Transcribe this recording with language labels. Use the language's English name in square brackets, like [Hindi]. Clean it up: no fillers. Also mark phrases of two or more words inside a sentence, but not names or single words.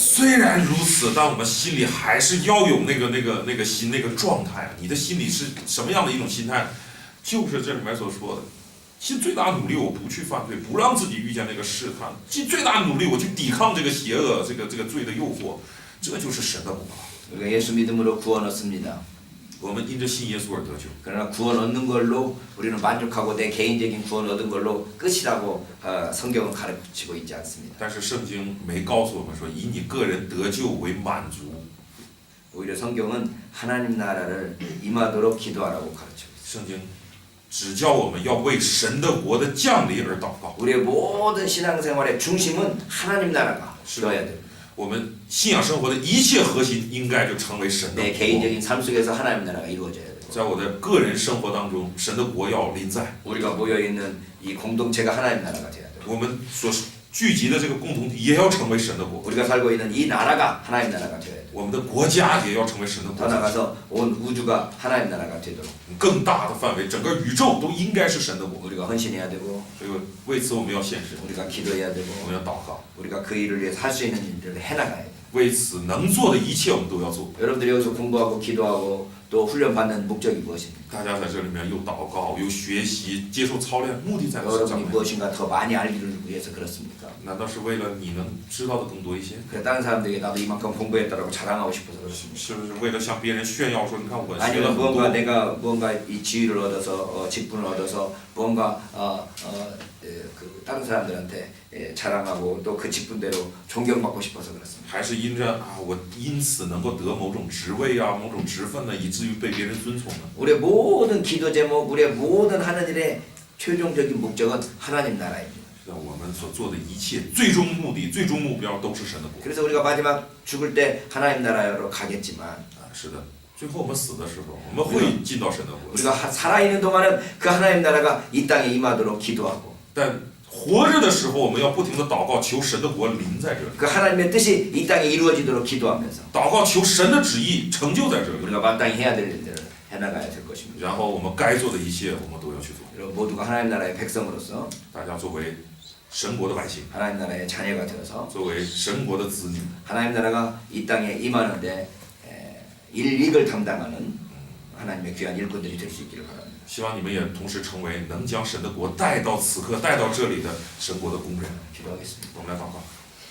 [Chinese] 虽然如此，但我们心里还是要有那个心那个状态。你的心里是什么样的一种心态？就是这里面所说的， 尽最大努力我不去犯罪，不让自己遇见那个试探，尽最大努力我去抵抗这个邪恶、这个罪的诱惑，这就是神的国。 [Korean] 우리가 예수 믿음으로 구원 얻습니다. [Chinese] 我们因着信耶稣而得救。 [Korean] 그러나 구원 얻는 걸로 우리는 만족하고 내 개인적인 구원 얻은 걸로 끝이라고 성경은 가르치고 있지 않습니다. [Chinese] 但是圣经没告诉我们说以你个人得救为满足， [Korean] 오히려 성경은 하나님 나라를 임하도록 기도하라고 가르치고 있습니다. [Chinese] 圣经只教我们要为神的国的降临而祷告。 [Korean] 우리의 모든 신앙생활의 중심은 하나님 나라가 되어야 됩니다. [Chinese] 我们信仰生活的一切核心应该就成为神的 [Korean] 내 [Chinese] 国。 [Korean] 개인적인 삶 속에서 하나님 나라가 이루어져야 되고 [Chinese] 在我的个人生活当中，神的国要临在。 [Korean] 우리가 모여 있는 이 공동체가 하나님 나라가 되어야 되고 [Chinese] 我们所聚集的这个共同体也要成为神的国， [Korean] 우리가 살고 있는 이 나라가 하나님 나라가 되어야 되고 [Chinese] 我们的国家也要成为神的 [Korean] 더 [Chinese] 国家。 [Korean] 나가서 온 우주가 하나님 나라가 되도록 [Chinese] 更大的范围，整个宇宙都应该是神的国。 [Korean] 우리가 헌신해야 되고 [Chinese] 这个为此我们要献身， [Korean] 우리가 기도해야 [Chinese] 我 [Korean] 되고 [Chinese] 们要祷告， [Korean] 우리가 그 일을 위해서 할 수 있는 일들을 해나가야 돼요. [Chinese] 为此能做的一切我们都要做。 [Korean] 여러분들이 여기서 공부하고 기도하고 또 훈련받는 목적이 무엇입니까? [Chinese] 大家在这里面又祷告又学习接受操练，目的在于什 [Korean] 여러분이 [Chinese] 么？ [Korean] 무엇인가 더 많이 알기를 위해서 그렇습니까? [Chinese] 难道是为了你能知道的更多一些？ [Korean] 그래 다른 사람들에게 나도 이만큼 공부했다라고 자랑하고 싶어서 그렇습니까? [Chinese] 是不是为了向别人炫耀说，你看我学了 [Korean] 아니면 [Chinese] 很 [Korean] 무언가 [Chinese] 多？ [Korean] 내가 무언가 이 지위를 얻어서 직분을 얻어서 무언가 그 다른 사람들한테 자랑하고 또 그 직분대로 존경받고 싶어서 그렇습니다. [Chinese] 还是因着啊，我因此能够得某种职位啊、某种职分呢，以至于被别人尊崇呢？ [Korean] 우리의 모든 기도 제목, 우리의 모든 하는 일의 최종적인 목적은 하나님 나라입니다. [Chinese] 是的，我们所做的一切最终目的、最终目标都是神的国。 [Korean] 그래서 우리가 마지막 죽을 때 하나님 나라로 가겠지만 [Chinese] 啊，是的，最后我们死的时候，我们会进到神的国。 [Korean] 우리가 살아있는 동안은 그 하나님 나라가 이 땅에 임하도록 기도하고 [Chinese] 但活着的时候，我们要不停的祷告，求神的国临在这里， [Korean] 그 하나님의 뜻이 이 땅에 이루어지도록 기도하면서 [Chinese] 祷告求神的旨意成就在这里。 [Korean] 우리가 마땅히 해야 될 일들을 해나가야 될 것입니다. [Chinese] 然后我们该做的一切，我们都要去做。 [Korean] 여러분 모두가 하나님 나라의 백성으로서 [Chinese] 大家作为神国的百姓， [Korean] 하나님 나라의 자녀가 되어서 [Chinese] 作为神国的子女， [Korean] 하나님 나라가 이 땅에 임하는데 일익을 담당하는 하나님의 귀한 일꾼들이 될 수 있기를 바랍니다. [Chinese] 希望你们也同时成为能将神的国带到此刻、带到这里的神国的工人。 [Korean] 기도하겠습니다. [Chinese] 我们来祷告。